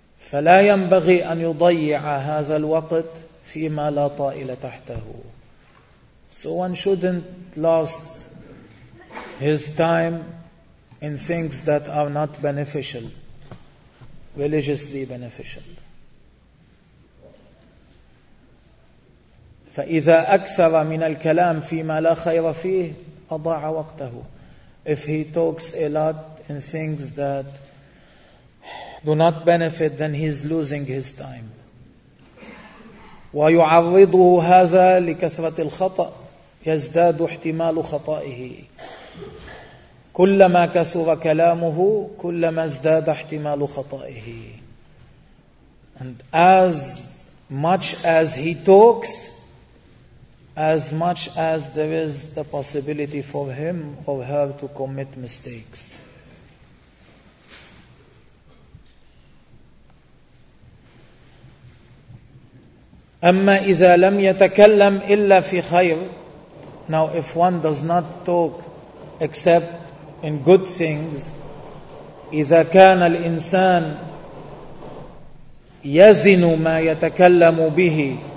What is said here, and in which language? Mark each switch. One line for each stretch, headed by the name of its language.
Arabic: فلا ينبغي أن يضيع هذا الوقت فيما لا طائل تحته.
English: So one shouldn't lost his time in things that are not beneficial, religiously beneficial.
Arabic: فإذا أكثر من الكلام فيما لا خير فيه أضاع وقته.
English: If he talks a lot in things that do not benefit, then he's losing his time.
Arabic: ويعرضه هذا لكثرة الخطأ يزداد احتمال خطائه. كلما كثر كلامه كلما ازداد احتمال خطائه.
English: And as much as he talks, as much as there is the possibility for him or her to commit mistakes.
Arabic: أما إذا لم يتكلم إلا في خير.
English: Now if one does not talk except in good things,
Arabic: إذا كان الإنسان يزن ما يتكلم به